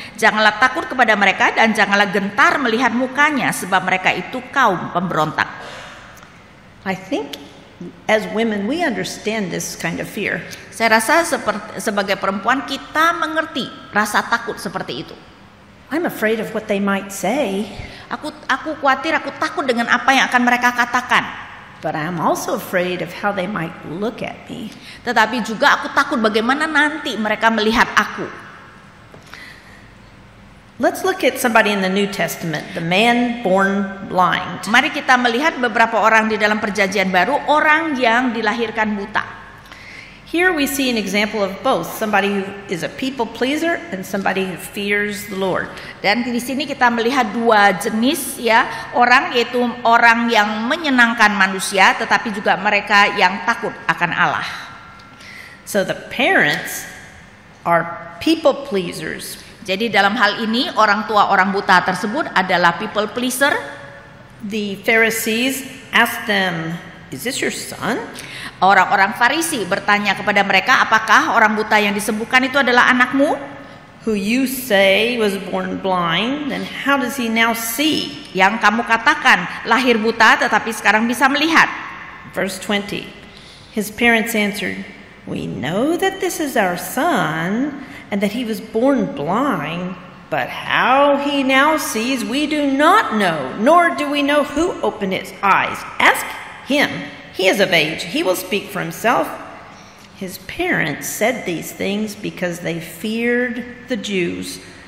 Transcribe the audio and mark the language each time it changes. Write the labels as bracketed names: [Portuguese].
[Indonesian] Janganlah takut kepada mereka dan janganlah gentar melihat mukanya, sebab mereka itu kaum pemberontak. [English] I think as women we understand this kind of fear. [Indonesian] Saya rasa sebagai perempuan kita mengerti rasa takut seperti itu. [English] I'm afraid of what they might say. [Indonesian] Aku khawatir, aku takut dengan apa yang akan mereka katakan. [English] But I'm also afraid of how they might look at me. [Indonesian] Tetapi juga aku takut bagaimana nanti mereka melihat aku. [English] Let's look at somebody in the New Testament, the man born blind. [Indonesian] Mari kita melihat beberapa orang di dalam Perjanjian Baru, orang yang dilahirkan buta. [English] Here we see an example of both, somebody who is a people pleaser and somebody who fears the Lord. [Indonesian] Dan di sini kita melihat dua jenis ya orang, yaitu orang yang menyenangkan manusia tetapi juga mereka yang takut akan Allah. [English] So the parents are people pleasers. [Indonesian] Jadi dalam hal ini orang tua orang buta tersebut adalah people pleaser. [English] The Pharisees asked them, "Is this your son?" [Indonesian] Orang-orang Farisi bertanya kepada mereka, apakah orang buta yang disembuhkan itu adalah anakmu? [English] Who you say was born blind, then how does he now see? [Indonesian] Yang kamu katakan lahir buta tetapi sekarang bisa melihat. [English] Verse 20. His parents answered, "We know that this is our son, and that he was born blind, but how he now sees we do not know, nor do we know who opened his eyes. Ask him. He is of age. He will speak for himself." His parents said these things because they feared the Jews.